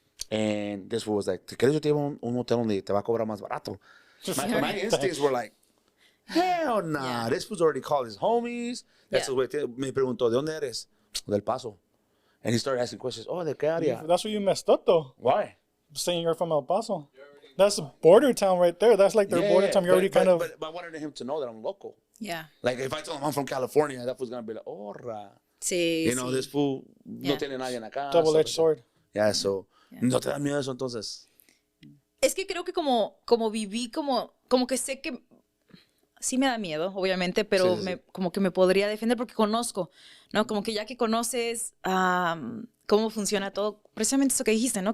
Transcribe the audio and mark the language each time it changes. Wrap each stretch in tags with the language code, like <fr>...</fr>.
<en>And this was like,</en> <es>¿te quieres yo te llevo un hotel donde te va a cobrar más barato?</es> <en>My instincts were like, hell nah, this was already called his homies. That's the way.</en> <es>Me preguntó, ¿de dónde eres? Del Paso.</es> <en>And he started asking questions.</en> <es>Oh, ¿de qué área?</es> <en>That's where you messed up, though. Why? Saying you're from El Paso. That's a border town right there. That's like their border town. You're already kind of... But I wanted him to know that I'm local. Yeah. Like, if I told him I'm from California, that was going to be like,</en> <es>Sí,</es> <en>You know,</en> <es>sí.</es> <en>this fool Yeah.</en> <es>no tiene nadie en la casa.</es> <en>Double-edged sword.</en> <es>Yeah, so, ¿no te da miedo eso entonces? Es que creo que como viví, como que sé que sí me da miedo, obviamente, pero Sí. como que me podría defender porque conozco, ¿no? Como que ya que conoces cómo funciona todo, precisamente eso que dijiste, ¿no?</es>